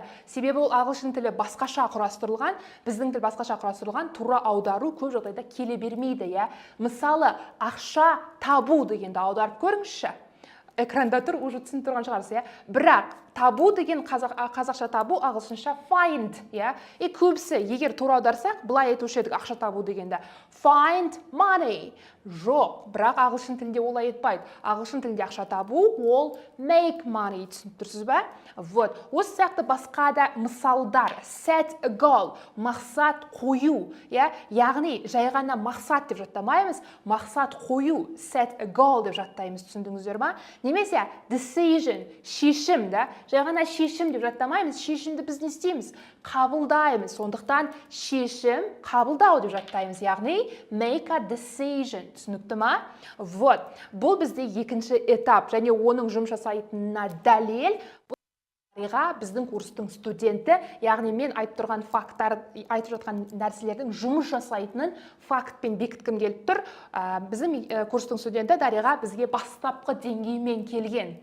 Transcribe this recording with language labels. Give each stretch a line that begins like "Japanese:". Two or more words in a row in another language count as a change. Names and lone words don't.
Kazakh: Себебі ол ағылшын тілі басқаша құрастырылған, біздің тіл басқаша құрастырылған, тура аудару көп жағдайда келе бермейді, Мысалы, ақша табу дегенді аударып көріңізші. Экранда тұр, уже түсініп тұрған шығарсыз, Бірақ табу деген қазақша табу, ағылшынша find, иә. Көбісі егер тура аударсақ, былай айтушы едік ақша табу дегенде.
English: Find money.
Kazakh: Жоқ, бірақ ағылшын тілінде олай айтпайды. Ағылшын тілінде ақша табу, ол
English: make money,
Kazakh: түсініп тұрсыз ба? Вот. Осы сияқты басқа да мысалдар.
English: Set a goal,
Kazakh: мақсат қою, иә? Яғни жай ғана мақсат деп жаттамаймыз, мақсат қою,
English: set a goal
Kazakh: деп жаттаймыз, түсіндіңіздер ма? Немесе decision, шешім, да? Жай ғана шешім деп жаттамаймыз, шешімді біз не істейміз? Қабылдаймыз. Сондықтан шешім, қабылдау деп жаттаймыз, яғни
English: make a decision.
Kazakh: Түсінікті ма? Вот. Бұл бізде екінші этап, және оның жұмыс жасайтынына дәлел. Біздің курстың студенті, яғни мен айтып тұрған факттар, айтып жатқан нәрселердің жұмыс жасайтынын фактпен бекіткім келіп тұр. Біздің курстың студенті Дариға бізге бастапқы деңгеймен келген.